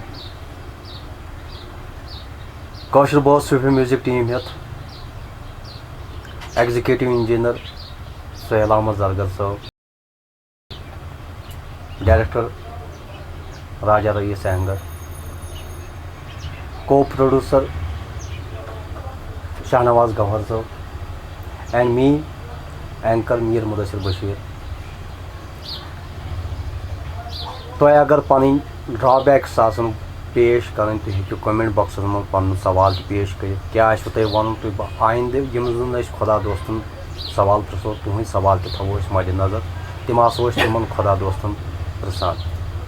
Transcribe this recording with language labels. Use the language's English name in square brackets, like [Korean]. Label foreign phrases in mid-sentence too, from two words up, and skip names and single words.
[Kashmiri] کٲشُر بوس صوٗفی [English] music team [Kashmiri] ہٮ۪تھ [English] executive engineer [Kashmiri] سہیل احمد زرگر صٲب ڈائریکٹر راجا رئیس اہنگر [English] co-producer [Kashmiri] شاہنواز گوہر صٲب [English] and me anchor [Kashmiri] میٖر مُدثر بشیٖر تۄہہِ اگر پنٕنۍ ڈرا بیکٕس آسن پیش کرٕنۍ تُہۍ ہیٚکِو [English] comment boxes [Kashmiri] منٛز پنُن سوال تہِ پیش کٔرِتھ کیٛاہ آسوٕ تۄہہِ وَنُن تُہۍ آیندٕ یِم زن أسۍ خۄدا دوستن سوال پرٛژھو تُہنٛدۍ سوال تہِ تھاوو أسۍ مدِ نظر تِم آسو أسۍ تِمن خۄدا دوستن پرٛژھان